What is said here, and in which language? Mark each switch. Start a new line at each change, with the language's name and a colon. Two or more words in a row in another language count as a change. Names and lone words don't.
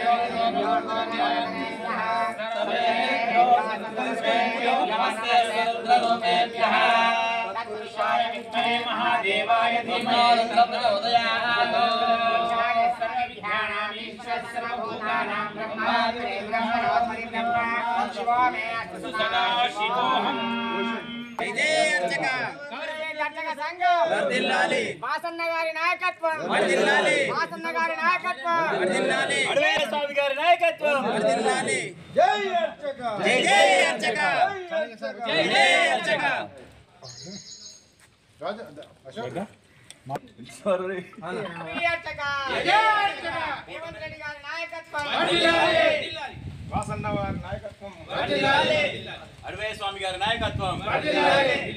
Sanskrit: नमस्ते रुद्ररूपेभ्यः तत्पुरुषाय विद्महे महादेवाय धीमहि रुद्रप्रचोदयात् सर्वभूतानां ब्रह्मात्रे ब्रह्मणोत्परि ब्रह्मा शिवो मे शिवोऽहम् जय अर्चक अर्चक संघ
Telugu: వర్ధిల్లాలి వాసన్న గారి నాయకత్వం వర్ధిల్లాలి వాసన్న గారి నాయకత్వం వర్ధిల్లాలి అడవే స్వామి గారి నాయకత్వం వర్ధిల్లాలి జై అర్చక జై జై అర్చక జై జై అర్చక రాజ అశోక్ సారీ అర్చక జై అర్చక రేవంత్ రెడ్డి గారి నాయకత్వం వర్ధిల్లాలి వాసన్న గారి నాయకత్వం వర్ధిల్లాలి అడవే స్వామి గారి నాయకత్వం వర్ధిల్లాలి